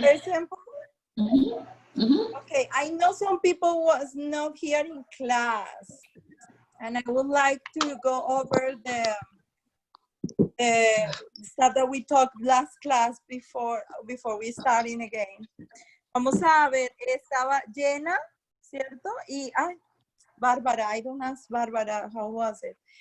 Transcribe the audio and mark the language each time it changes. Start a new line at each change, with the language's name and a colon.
English: Very simple. Mm-hmm. Okay, I know some people was not here in class, and I would like to go over the stuff that we talked last class before we starting again.
Spanish: Vamos a ver, estaba llena, ¿cierto?
English: Y, Bárbara, I don't ask Bárbara, how was it?